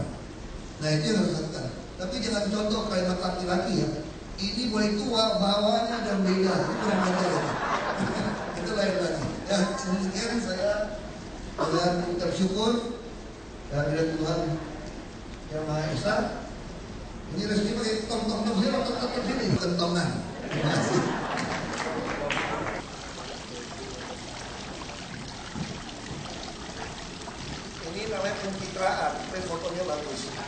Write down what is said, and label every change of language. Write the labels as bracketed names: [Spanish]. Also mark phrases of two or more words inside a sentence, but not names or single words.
[Indonesian] Nah, itu yang harus dilakukan. Tapi jangan contoh kalimat laki-laki ya. Ini boleh tua, bawahnya dan beda. Itu kurang ajar ya. Itu lain lagi. Ya, demikian saya dengan ucap syukur kehadirat Tuhan Yang Maha Esa. Ini resmi pakai tong-tong-tong sini, tong-tong-tong sini, kentongan. Terima kasih. Ini namanya pencitraan, tapi fotonya bagus.